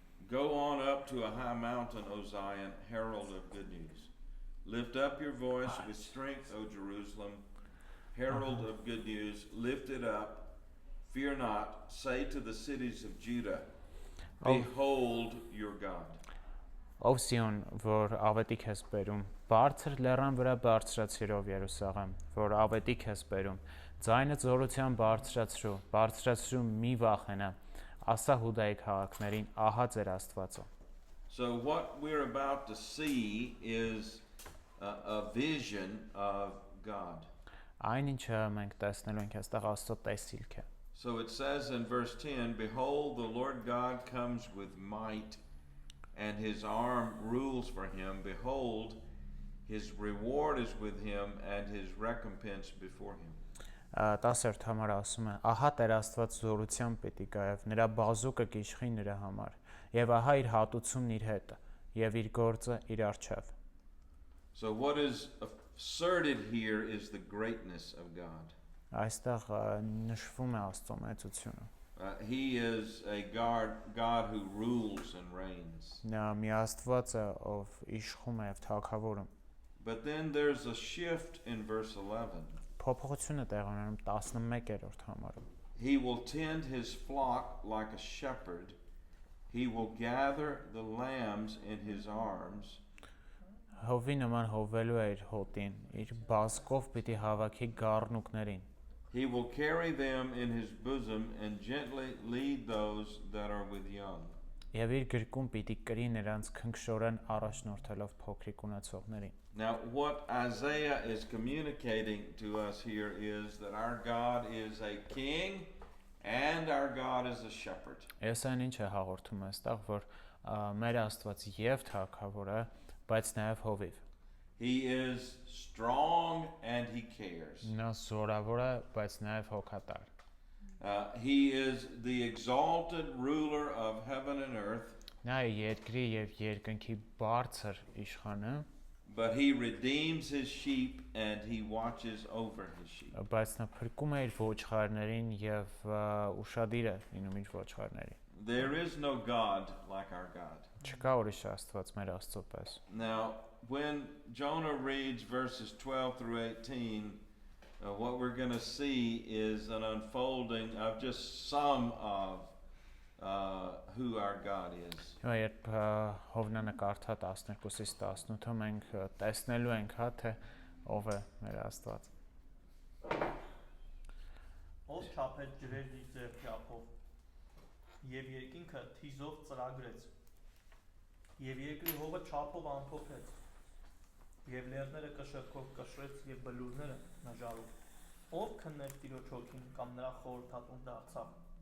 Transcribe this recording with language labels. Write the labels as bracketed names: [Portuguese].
[English] Go on up to a high mountain, O Zion, herald of good news. Lift up your voice with strength, O Jerusalem, herald of good news. Lift it up. Fear not. Say to the cities of Judah, behold your God. [Armenian] Ով Սիոն, որ ավետիք ես բերում, բարձր լեռան վրա բարձրացրով Երուսաղեմ, որ ավետիք ես բերում, ձայնը զորության բարձրացրու մի վախենա, ասա Հուդայի քաղաքներին, ահա ձեր Աստվածը։ [English] So what we're about to see is a vision of God. [Armenian] Այն ինչը մենք տեսնելու ենք այստեղ Աստծո տեսիլք է։ [English] So it says in verse 10, behold, the Lord God comes with might, and his arm rules for him. Behold, his reward is with him, and his recompense before him. [Armenian] 10-րդ համարը ասում է. Ահա Տեր Աստված զորությամբ պիտի գա եւ նրա բազուկը կիշխի նրա համար, եւ ահա իր հատուցումն իր հետ, եւ իր գործը իր առջև։ [English] So what is asserted here is the greatness of God. [Armenian] Այստեղ նշվում է Աստծո մեծությունը։ [English] He is a God who rules and reigns. [Armenian] Նա մի Աստված է, ով իշխում է եւ թագավորում։ [English] But then there's a shift in verse 11. [Armenian] Փոփոխությունը տեղ ունենում 11-րդ համարում։ [English] He will tend his flock like a shepherd. He will gather the lambs in his arms. [Armenian] Հովի նման հովելու է իր հոտին, իր բազկով պիտի հավաքի գառնուկներին։ [English] He will carry them in his bosom and gently lead those that are with young. [Armenian] Եվ իր գրկում պիտի կրի նրանց քնքշորեն առաջնորդելով փոքրիկ ունեցողներին։ [English] Now what Isaiah is communicating to us here is that our God is a king and our God is a shepherd. [Armenian] Եսային ինչ է հաղորդում այստեղ, որ մեր Աստված եւ թագավոր է, բայց նաեւ հովիվ։ [English] He is strong and he cares. [Armenian] Նա զորավոր է, բայց նաեւ հոգատար։ [English] He is the exalted ruler of heaven and earth. [Armenian] Նա է երկրի եւ երկնքի բարձր իշխանը, [English] but he redeems his sheep and he watches over his sheep. [Armenian] Բայց նա փրկում է իր ոչխարներին եւ ուշադիր է լինում իր ոչխարներին։ [English] There is no God like our God. [Armenian] Չկա ուրիշ Աստված մեր Աստծո պես։ [English] Now, when Jonah reads verses 12 through 18, what we're going to see is an unfolding of just some of who our God is. [Armenian] Հիմա երբ Հովնանը կարդա 12-ից 18-ը մենք տեսնելու ենք, հա, թե ով է մեր Աստված։ Ով չափեց ջրերն իր ձեռքի ափով, եւ երկինքը թիզով ծրագրեց, եւ երկրի հողը չափով ամփոփեց, եւ լեռները կշռքով կշռեց եւ բլուրները նժարում։ Ով քններ Տիրոջ հոգին կամ նրա խորհրդատուն դարձավ։